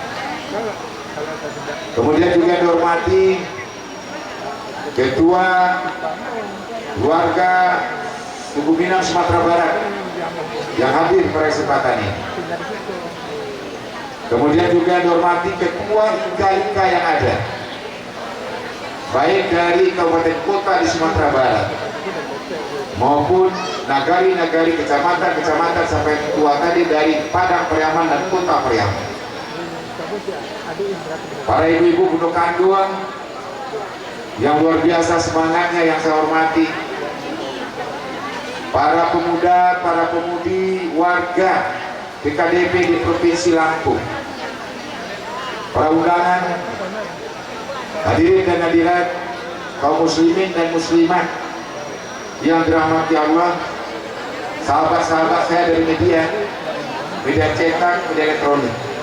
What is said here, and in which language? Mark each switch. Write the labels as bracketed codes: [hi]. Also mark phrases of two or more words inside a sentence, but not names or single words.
[id] Kemudian juga dihormati Ketua Keluarga Suku Minang Sumatera Barat yang hadir pada kesempatan ini. Kemudian juga dihormati Ketua IKA yang ada, baik dari kabupaten kota di Sumatera Barat maupun nagari-nagari, kecamatan-kecamatan sampai ketua tadi dari Padang Pariaman dan Kota Pariaman. Para ibu-ibu Gunung Kanduang yang luar biasa semangatnya yang saya hormati, para pemuda, para pemudi, warga PKDP di Provinsi Lampung, para undangan, hadirin dan hadirat, kaum muslimin dan muslimat yang dirahmati Allah, sahabat-sahabat saya dari media cetak, media elektronik.